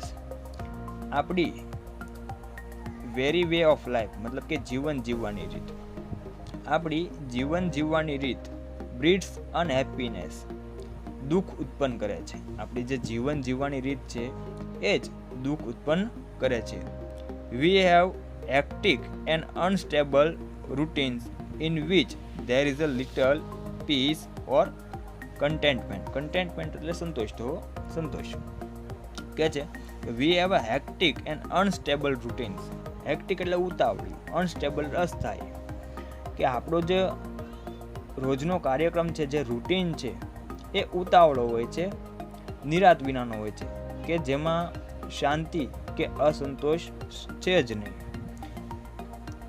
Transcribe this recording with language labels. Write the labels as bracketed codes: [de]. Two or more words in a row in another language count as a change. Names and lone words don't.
[gu] આપણી [en] very way of life [gu] મતલબ કે જીવન જીવવાની રીત, આપણી જીવન જીવવાની રીત [en] breeds unhappiness, [gu] દુઃખ ઉત્પન્ન કરે છે. આપણી જે જીવન જીવવાની રીત છે એ જ દુઃખ ઉત્પન્ન કરે છે. [en] we have hectic and unstable routines in which there is a little peace or contentment. [gu] Contentment એટલે સંતોષ કે છે. [en] We have a hectic and unstable routines. [gu] Hectic એટલે ઉતાવળી, unstable અસ્થાયી, કે આપણો જે રોજનો કાર્યક્રમ છે, જે રૂટીન છે એ ઉતાવળો હોય છે, નિરાત વિનાનો હોય છે, કે જેમાં શાંતિ કે અસંતોષ છે જ નહીં.